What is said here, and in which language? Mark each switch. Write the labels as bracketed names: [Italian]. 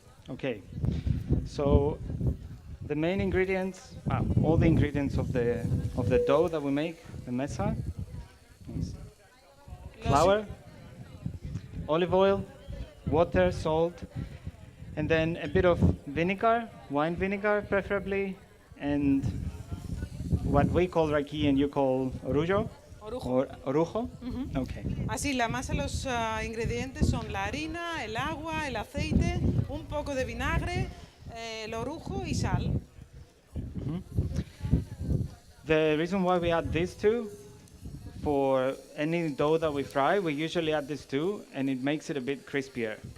[English] Okay, so the main ingredients, all the ingredients of the dough that we make, the mesa, is flour, olive oil, water, salt, and then a bit of vinegar, wine vinegar preferably, and what we call raki and you call orujo. [Spanish] Orujo. [English] Or orujo? Okay. [Spanish] Así, la masa, los ingredientes son la harina, el agua, el aceite, un poco de vinagre, el orujo y sal. [English] The reason why we add these two, for any dough that we fry, we usually add these two, and it makes it a bit crispier.